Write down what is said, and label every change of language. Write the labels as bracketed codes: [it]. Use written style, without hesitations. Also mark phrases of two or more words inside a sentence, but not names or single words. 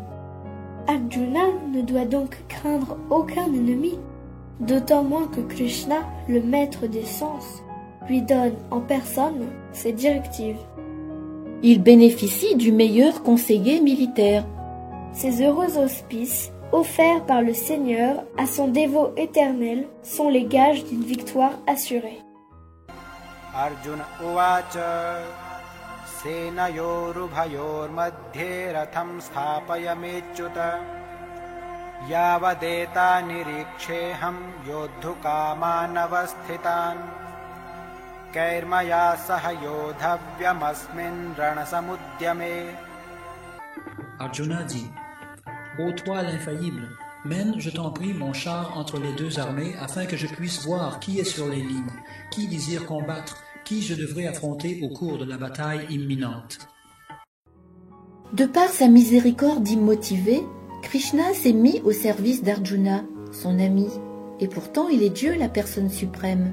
[fr] Arjuna ne doit donc craindre aucun ennemi, d'autant moins que Krishna, le maître des sens, lui donne en personne ses directives. Il bénéficie du meilleur conseiller militaire. Ces heureux auspices, offerts par le Seigneur à son dévot éternel, sont les gages d'une victoire assurée. [sa] अर्जुन उवाच सेनयोरुभयोर्मध्ये रथं स्थापयमेच्युत यावदेता निरीक्षेऽहं योद्धुकामानवस्थितान् कैर्मया सह योद्धव्यमस्मिन् रणसमुद्यमे. [fr] Arjuna dit, ô toi l'infaillible, mène, je t'en prie, mon char entre les deux armées afin que je puisse voir qui est sur les lignes, qui désire combattre, qui je devrais affronter au cours de la bataille imminente. De par sa miséricorde immotivée, Krishna s'est mis au service d'Arjuna, son ami, et pourtant il est Dieu, la personne suprême.